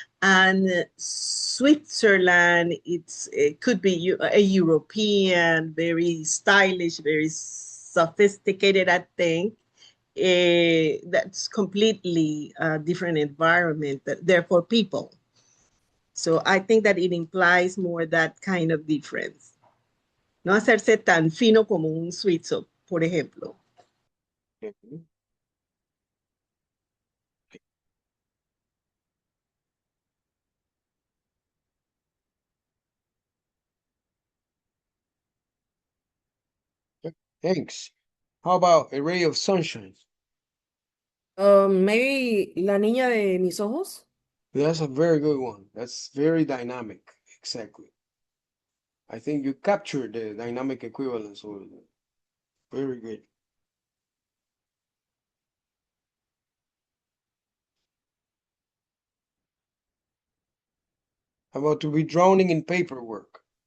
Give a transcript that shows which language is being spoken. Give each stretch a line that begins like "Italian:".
English: And Switzerland, it could be a European, very stylish, very sophisticated, I think. That's completely a different environment, therefore people. So I think that it implies more that kind of difference.
Spanish: No hacerse tan fino como un suizo, por ejemplo.
English: okay. Thanks. How about a ray of sunshine? Maybe
Spanish: La niña de mis ojos?
English: That's a very good one. That's very dynamic. Exactly. I think you captured the dynamic equivalence over there. Very good. How about to be drowning in paperwork?